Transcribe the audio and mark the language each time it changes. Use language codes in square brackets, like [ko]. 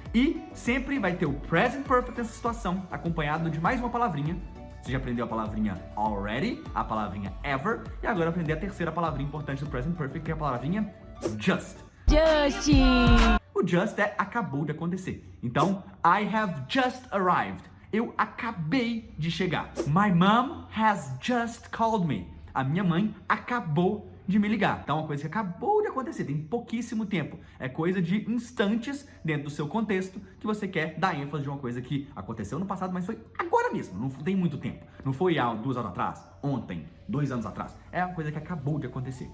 [pt] E sempre vai ter o Present Perfect nessa situação, acompanhado de mais uma palavrinha. Você já aprendeu a palavrinha already, a palavrinha ever, e agora aprender a terceira palavrinha importante do Present Perfect, que é a palavrinha just. O just é acabou de acontecer. Então, [en] I have just arrived. [pt] Eu acabei de chegar. [en] My mom has just called me. [pt] A minha mãe acabou de me ligar. Então, é uma coisa que acabou de acontecer, tem pouquíssimo tempo. É coisa de instantes dentro do seu contexto que você quer dar ênfase de uma coisa que aconteceu no passado, mas foi agora mesmo, não tem muito tempo. Não foi há 2 horas atrás, ontem, 2 anos atrás. É uma coisa que acabou de acontecer.